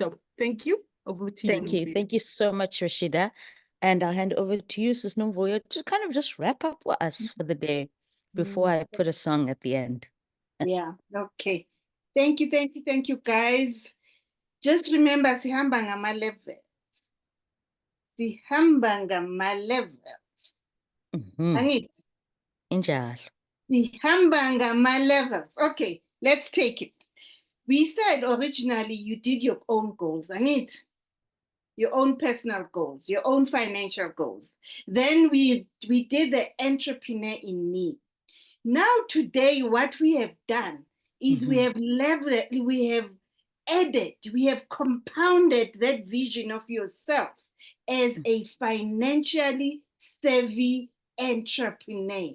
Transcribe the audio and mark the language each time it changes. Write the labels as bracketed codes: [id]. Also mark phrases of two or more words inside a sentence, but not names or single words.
[en] So thank you. Over to Thank you. Thank you so much, Rashida. And I'll hand over to you, Sis Nomvuyo, to kind of just wrap up for us for the day before I put a song at the end. Yeah, okay. Thank you, guys. Just remember, [nd] sihamba ngama-levels. Sihamba ngama-levels. Angithi? Injalo. Sihamba ngama-levels. [en] Okay, let's take it. We said originally you did your own goals, angithi? Your own personal goals, your own financial goals. Then we did the entrepreneur in me. Now today, what we have done is we have added, we have compounded that vision of yourself as a financially savvy entrepreneur.